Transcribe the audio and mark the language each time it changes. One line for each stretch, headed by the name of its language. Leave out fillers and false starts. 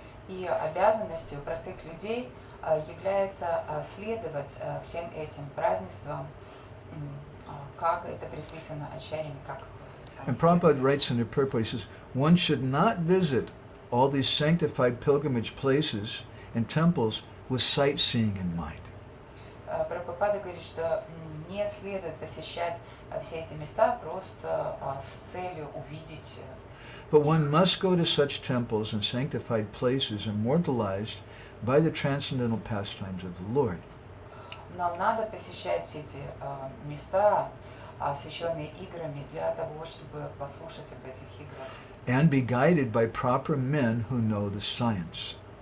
Russian: И обязанностью простых людей является следовать всем этим празднествам, как это предписано ачарьями, как
English: And Prabhupada writes in the purport, he says, one should not visit all these sanctified pilgrimage places and temples with sightseeing in mind.
Russian: Прабхупада говорит, что не следует посещать все эти места просто с целью увидеть.
English: But one must go to such temples and sanctified places immortalized by the transcendental pastimes of the Lord.
Russian: Нам надо посещать все эти места, освященные играми, для того, чтобы послушать об этих играх.
English: And be guided by proper men who know the science.